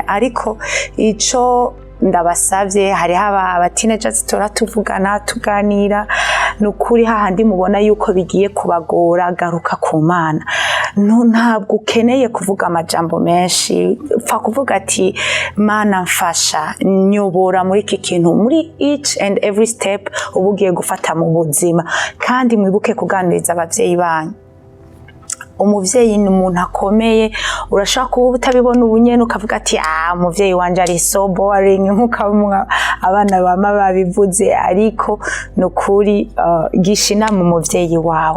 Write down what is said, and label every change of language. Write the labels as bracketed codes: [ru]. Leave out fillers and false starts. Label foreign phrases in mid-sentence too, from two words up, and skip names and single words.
[rn] Ariko ico ndabasavye, hariho aba teenagers tora tuvugana tuganira, nukuri hahandi mubona yuko bigiye kubagora, garuka ku Mana. Ntabwo ukeneye kuvuga amajambo menshi, pfa kuvuga ati Mana mfasha, nyobora muri iki kintu, muri [en] each and every step [rn] ubugiye gufata mu buzima. Kandi mwibuke kuganiriza abavyeyi banyu. Umuvyeyi ni umuntu akomeye, urashaka kuba utabibona ubunyene ukavuga ati umuvyeyi wanje ari [en] so boring [rn] nkuko abana bama babivuze, ariko nukuri gisha inama umuvyeyi wawe.